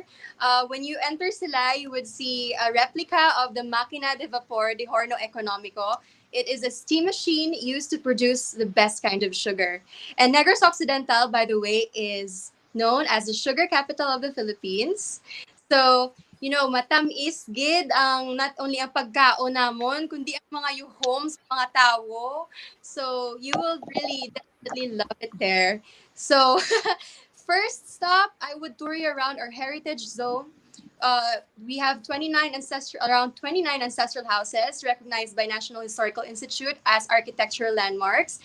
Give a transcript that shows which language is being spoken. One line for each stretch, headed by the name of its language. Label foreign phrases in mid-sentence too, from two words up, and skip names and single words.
English: When you enter Silay, you would see a replica of the Máquina de Vapor de Horno Económico. It is a steam machine used to produce the best kind of sugar. And Negros Occidental, by the way, is known as the sugar capital of the Philippines. So,
Hiligaynon: matamis gid ang
English: not only
Hiligaynon: ang pagkaon namon, kundi ang mga yuhom sa mga tao.
English: So, you will really definitely love it there. So, first stop, I would tour you around our heritage zone. We have around 29 ancestral houses recognized by National Historical Institute as architectural landmarks.